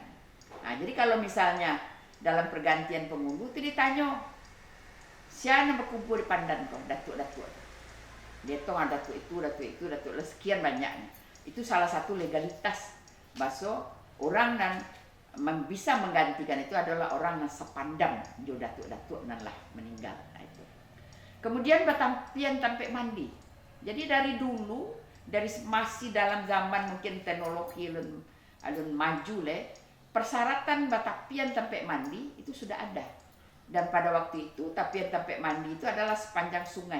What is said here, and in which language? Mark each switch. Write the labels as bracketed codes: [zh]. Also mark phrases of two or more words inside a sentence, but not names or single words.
[id] Nah, jadi kalau misalnya dalam pergantian penghulu itu ditanya, siapa yang berkubur di pandan kau, datuk-datuk. Dia tahu datuk itu, sekian banyaknya. Itu salah satu legalitas. Bahasa orang yang bisa menggantikan itu adalah orang yang [min] sepandam jo datuk-datuk nan lah meninggal. [id] Nah, itu. Kemudian [min] batampian tampek mandi. [id] Jadi dari dulu, dari masih dalam zaman mungkin teknologi alun maju persyaratan [min] batapian tampek mandi [id] itu sudah ada. Dan pada waktu itu [min] tapian tampek mandi [id] itu adalah sepanjang sungai.